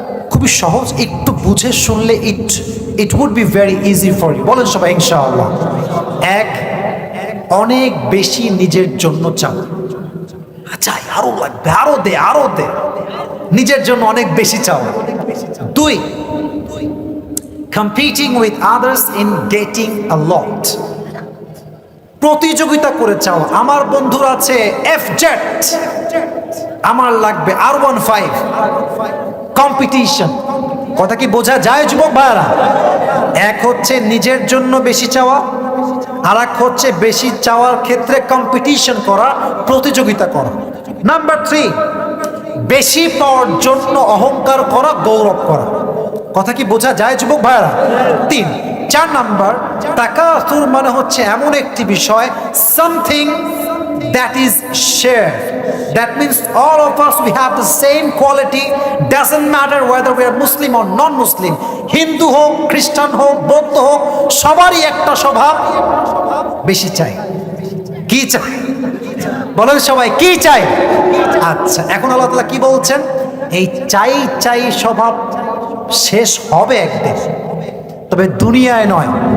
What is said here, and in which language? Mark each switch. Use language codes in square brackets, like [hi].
[bn] খুবই সহজ, একটু বুঝে শুনলে [en] It would be very easy for you. [bn] বলেন সবাই ইনশাআল্লাহ। 1, অনেক বেশি নিজের জন্য চাও, চাই আরো লাগবে, আরো দে আরো দে, নিজের জন্য অনেক বেশি চাও। [en] 2, competing with others in getting a lot, [bn] প্রতিযোগিতা করে চাও। আমার বন্ধুর আছে F-Jet, আমার লাগবে R15, কম্পিটিশন। কথা কি বোঝা যায় যুবক ভাইরা? এক হচ্ছে নিজের জন্য বেশি চাওয়া, আর এক হচ্ছে বেশি চাওয়ার ক্ষেত্রে কম্পিটিশন করা, প্রতিযোগিতা করা। নাম্বার 3, বেশি পাওয়ার জন্য অহংকার করা, গৌরব করা। কথা কি বোঝা যায় যুবক ভাইরা? 3। 4 নাম্বার, তাকাসুর মানে হচ্ছে এমন একটি বিষয়, [en] Something that is shared. That means all of us, we have the same quality. Doesn't matter whether we are Muslim or non-Muslim, [bn] Hindu হোক, খ্রিস্টান হোক, বৌদ্ধ হোক, সবারই একটা স্বভাব, বেশি চাই। কি চাই? বলেন সবাই কি চাই? আচ্ছা, এখন আল্লাহ তাআলা কি বলছেন? এই চাই চাই স্বভাব শেষ হবে একদিন, তবে দুনিয়ায় নয়।